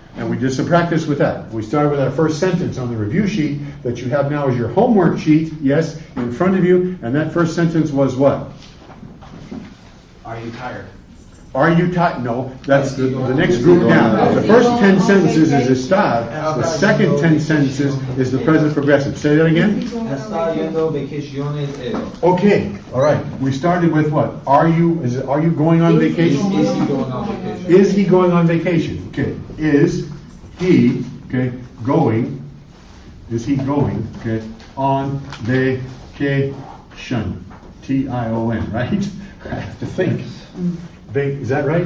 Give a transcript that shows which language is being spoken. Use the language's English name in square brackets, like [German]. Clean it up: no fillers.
[English] And we did some practice with that. We started with our first sentence on the review sheet that you have now as your homework sheet, yes, in front of you. And that first sentence was what? Are you tired? Are you tired? No, that's the next group down. The first 10 sentences is estar. The second 10 sentences is the present progressive. Say that again. [Spanish] Está yendo vacaciones él. [English] Okay, all right. We started with what? Are you going on vacation? Is he going on vacation? Is he going on vacation? Okay. Is he, okay, going, is he going, okay, on vacation? T-I-O-N, right? I have to think. Is that right?